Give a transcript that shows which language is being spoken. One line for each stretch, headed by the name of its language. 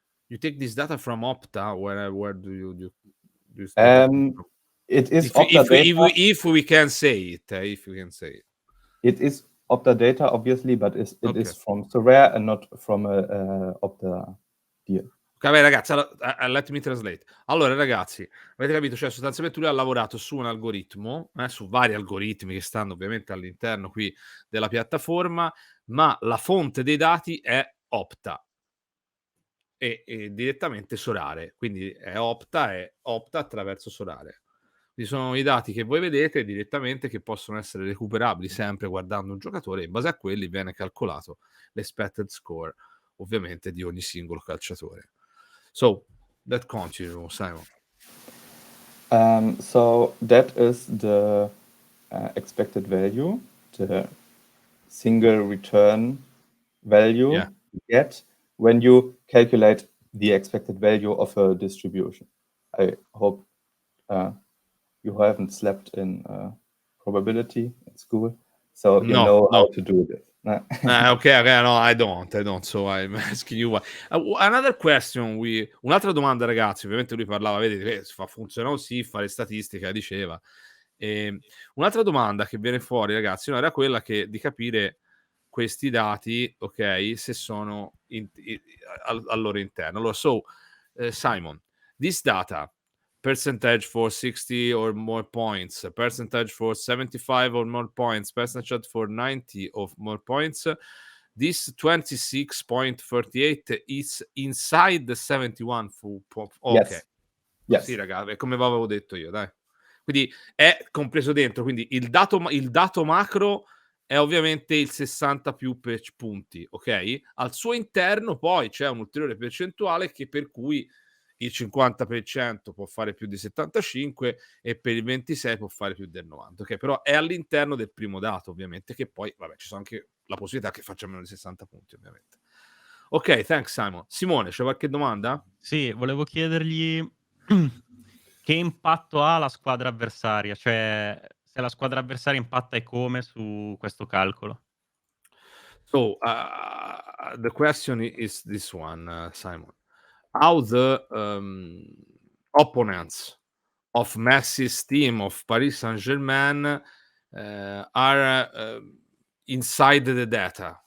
English: you take this data from Opta. Where do you it is if we can say it, if we can say it. It is Opta data, obviously, but it is from Sorare and not from Opta deal. Ok,
Italian: ragazzi,
English: let me translate.
Italian: Allora, ragazzi, avete capito? Cioè, sostanzialmente lui ha lavorato su un algoritmo, su vari algoritmi che stanno ovviamente all'interno qui della piattaforma, ma la fonte dei dati è Opta e direttamente Sorare. Quindi è Opta attraverso Sorare. Ci sono i dati che voi vedete direttamente che possono essere recuperabili sempre guardando un giocatore e in base a quelli viene calcolato l'expected score ovviamente di ogni singolo calciatore.
English: So that continue, Simon. So that is the expected value, the single return value Yeah. you get when you calculate the expected value of a distribution. I hope you haven't slept in probability at school, so you know how to do this. Okay, no, I don't, so I'm asking you why. Another question,
Italian: un'altra domanda, ragazzi, ovviamente lui parlava, vedete, funziona così, fare statistica, diceva. Un'altra domanda che viene fuori, ragazzi, no, era quella di capire questi dati, ok, se sono al loro interno. Allora,
English: Simon, this data, percentage for 60 or more points, percentage for 75 or more points, percentage for 90 or more points. This 26.38 is inside the 71 ok. Yes.
Italian: Sì, raga, è come avevo detto io, dai. Quindi è compreso dentro, quindi il dato macro è ovviamente il 60 più punti, ok? Al suo interno poi c'è un'ulteriore percentuale che per cui il 50% può fare più di 75 e per il 26 può fare più del 90, ok? Però è all'interno del primo dato, ovviamente, che poi, vabbè, ci sono anche la possibilità che faccia meno di 60 punti, ovviamente.
English: Ok, thanks Simon.
Italian: Simone, c'è qualche domanda? Sì, volevo chiedergli che impatto ha la squadra avversaria, cioè se la squadra avversaria impatta e come su questo calcolo.
English: So, the question is this one, Simon. How the opponents of Messi's team of Paris Saint-Germain are inside the data?